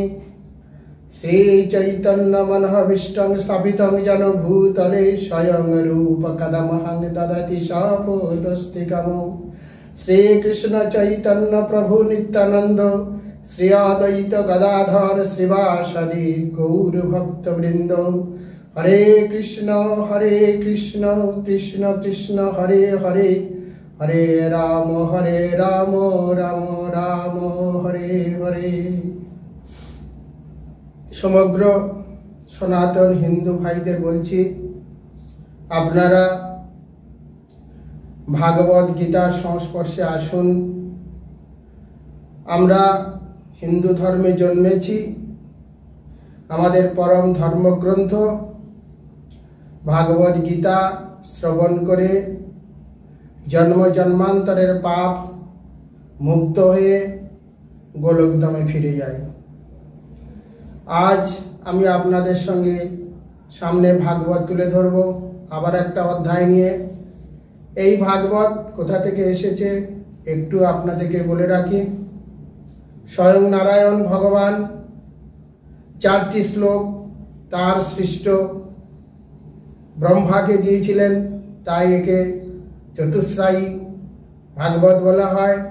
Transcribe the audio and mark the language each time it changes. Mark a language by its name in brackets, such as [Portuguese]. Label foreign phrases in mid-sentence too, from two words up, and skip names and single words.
[Sanskrit] श्री चैतन्य मनःभीष्टं स्थापितं येन भूतले स्वयं रूप कदमहं ददति सपदस्तिकम्। श्री कृष्ण चैतन्य प्रभु नित्यानंद श्री अद्वैत गदाधर श्रीवासदि गौर भक्त वृंद। हरे कृष्ण कृष्ण कृष्ण हरे हरे हरे राम राम राम हरे हरे। [Bangla] সমগ্র সনাতন হিন্দু ভাইদের বলছি আপনারা ভাগবত গীতার সংস্পর্শে আসুন। আমরা হিন্দু ধর্মে জন্মেছি, আমাদের পরম ধর্মগ্রন্থ ভাগবত গীতা শ্রবণ করে জন্ম জন্মান্তরের পাপ মুক্ত হয়ে গোলোকধামে ফিরে যায়। আজ আমি আপনাদের সঙ্গে সামনে ভাগবত তুলে ধরবো আবার একটা অধ্যায় নিয়ে। এই ভাগবত কোথা থেকে এসেছে একটু আপনাদেরকে বলে রাখি। স্বয়ং নারায়ণ ভগবান 4টি শ্লোক তার সৃষ্ট ব্রহ্মাকে দিয়েছিলেন, তাই একে চতুশ্রায়ী ভাগবত বলা হয়।